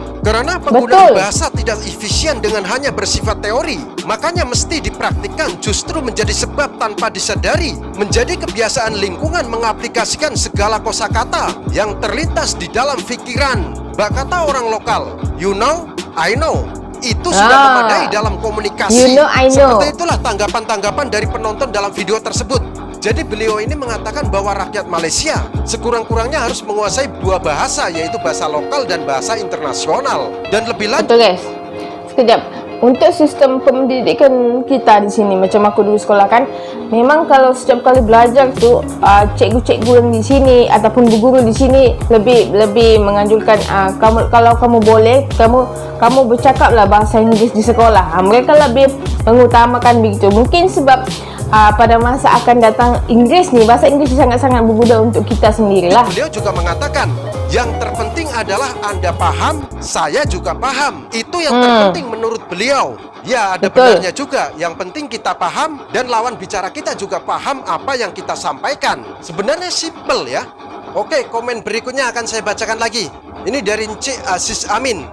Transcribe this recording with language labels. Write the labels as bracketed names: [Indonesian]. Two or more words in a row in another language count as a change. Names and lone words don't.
[Indonesian] Karena penggunaan bahasa tidak efisien dengan hanya bersifat teori, makanya mesti dipraktikkan justru menjadi sebab tanpa disadari menjadi kebiasaan lingkungan mengaplikasikan segala kosakata yang terlintas di dalam pikiran. Bak kata orang lokal, [English] you know, I know. [Indonesian] Itu sudah memadai dalam komunikasi. [English] You know, I know. [Indonesian] Seperti itulah tanggapan-tanggapan dari penonton dalam video tersebut. Jadi beliau ini mengatakan bahwa rakyat Malaysia sekurang-kurangnya harus menguasai dua bahasa, yaitu bahasa lokal dan bahasa internasional. Dan lebih lanjut, betul guys. [Malay] Sekejap. Untuk sistem pendidikan kita di sini, macam aku dulu sekolah kan, memang kalau setiap kali belajar tu cikgu-cikgu yang di sini ataupun guru di sini lebih menganjurkan kalau kamu boleh kamu bercakaplah bahasa Inggeris di sekolah. Mereka lebih mengutamakan begitu. Mungkin sebab pada masa akan datang bahasa Inggeris sangat-sangat berguna untuk kita sendirilah. [Indonesian] beliau juga mengatakan yang terpenting adalah Anda paham, saya juga paham. Itu yang terpenting menurut beliau. Ya, ada benarnya juga. Yang penting kita paham dan lawan bicara kita juga paham apa yang kita sampaikan. Sebenarnya simple ya. Oke, komen berikutnya akan saya bacakan lagi. Ini dari Encik Aziz Amin.